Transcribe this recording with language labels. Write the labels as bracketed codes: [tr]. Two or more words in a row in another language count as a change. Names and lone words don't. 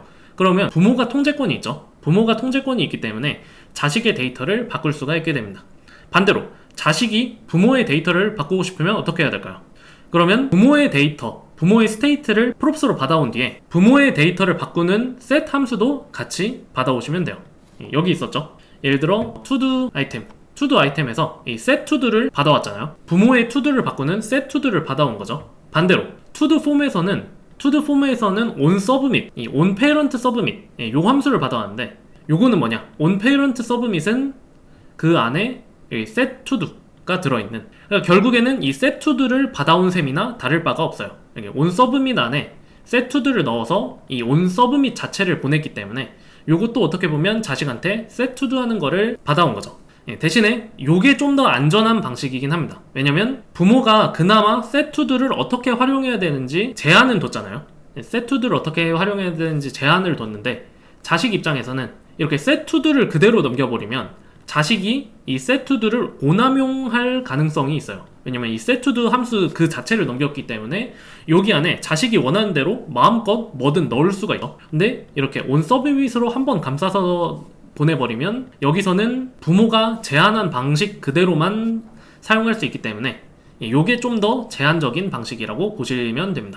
[ko] 그러면 부모가 통제권이 있죠. 부모가 통제권이 있기 때문에 자식의 데이터를 바꿀 수가 있게 됩니다. 반대로 자식이 부모의 데이터를 바꾸고 싶으면 어떻게 해야 될까요? 그러면 부모의 데이터, 부모의 스테이트를 프롭스로 받아온 뒤에 부모의 데이터를 바꾸는 set 함수도 같이 받아오시면 돼요. 여기 있었죠. 예를 들어 [en] to do [ko] 아이템에서 이 [en] set to do [ko] 를 받아왔잖아요. 부모의 [en] to do [ko] 를 바꾸는 [en] set to do [ko] 를 받아온 거죠. 반대로 [en] to do [ko] 폼에서는 [en] on submit, [ko] 이 [en] on parent submit, [ko] 요 함수를 받아왔는데, 요거는 뭐냐? [en] on parent submit [ko] 은 그 안에 [en] set to do [ko] 가 들어있는, 그러니까 결국에는 이 [en] set to do [ko] 를 받아온 셈이나 다를 바가 없어요. [en] on submit [ko] 안에 [en] set to do [ko] 를 넣어서 이 [en] on submit [ko] 자체를 보냈기 때문에 요것도 어떻게 보면 자식한테 [en] set to do [ko] 하는 거를 받아온 거죠. 대신에 요게 좀 더 안전한 방식이긴 합니다. 왜냐면 부모가 그나마 [en] set to do [ko] 를 어떻게 활용해야 되는지 제한은 뒀잖아요. [en] set to do [ko] 를 어떻게 활용해야 되는지 제한을 뒀는데, 자식 입장에서는 이렇게 [en] set to do [ko] 를 그대로 넘겨버리면 자식이 이 [en] set to do [ko] 를 오남용할 가능성이 있어요. 왜냐면 이 [en] set to do [ko] 함수 그 자체를 넘겼기 때문에 여기 안에 자식이 원하는 대로 마음껏 뭐든 넣을 수가 있어. 근데 이렇게 [en] on submit [ko] 으로 한번 감싸서 보내버리면 여기서는 부모가 제한한 방식 그대로만 사용할 수 있기 때문에 이게 좀 더 제한적인 방식이라고 보시면 됩니다.